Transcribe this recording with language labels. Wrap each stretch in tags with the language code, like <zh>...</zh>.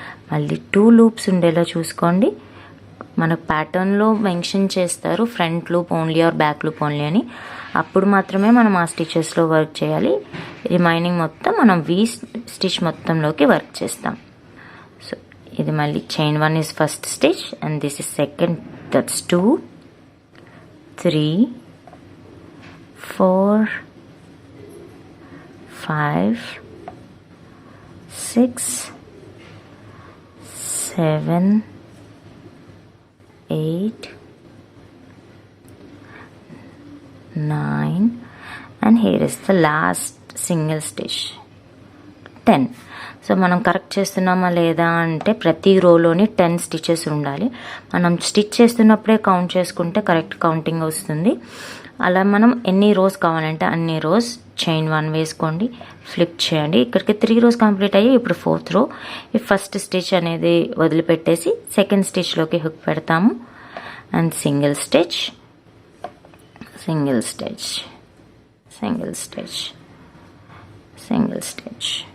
<te>మళ్ళీ 2 లూప్స్ ఉండేలా చూసుకోండి. మన ప్యాటర్న్లో మెన్షన్ చేస్తారు front loop only are back loop only అని. అప్పుడు మాత్రమే మనం ఆ స్టిచెస్లో వర్క్ చేయాలి. రిమైనింగ్ మొత్తం మనం వీ స్టిచ్ మొత్తంలోకి వర్క్ చేస్తాం.</te> <en>so</en> <te>ఇది మళ్ళీ</te> <en>Chain 1 is first stitch and this is second. That's 2, 3, 4, 5, 6, 7, 8, 9 and here is the last single stitch 10.</en> <te>So మనం కరెక్ట్ చేస్తున్నామా లేదా అంటే ప్రతి రోలోని 10 స్టిచెస్ ఉండాలి. మనం స్టిచ్ చేస్తున్నప్పుడే కౌంట్ చేసుకుంటే కరెక్ట్ కౌంటింగ్ వస్తుంది. అలా మనం ఎన్ని రోస్ కావాలంటే అన్ని రోస్ చైన్ 1 వేసుకోండి, ఫ్లిప్ చేయండి. ఇక్కడికి 3 రోస్ కంప్లీట్ అయ్యి ఇప్పుడు 4th రో. ఈ ఫస్ట్ స్టిచ్ అనేది వదిలిపెట్టేసి సెకండ్ స్టిచ్లోకి హుక్ పెడతాము and single stitch, single stitch, single stitch, single stitch.</te>